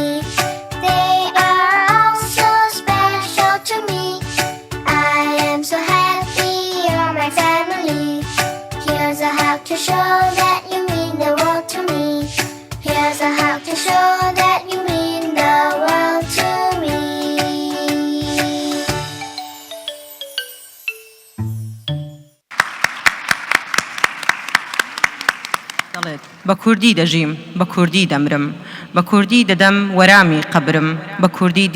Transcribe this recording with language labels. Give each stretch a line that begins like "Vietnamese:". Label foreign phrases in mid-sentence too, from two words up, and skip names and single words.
English: They are all so special to me. I am so happy you're my family. Here's a hug to show that you mean the world to me. Here's a hug to show that you mean the world to me.
Central Kurdish: دەڵێت بە کوردی دەژیم بە کوردی دەمرم بە کوردی دەدەم وەرامی قەبرم بە کوردی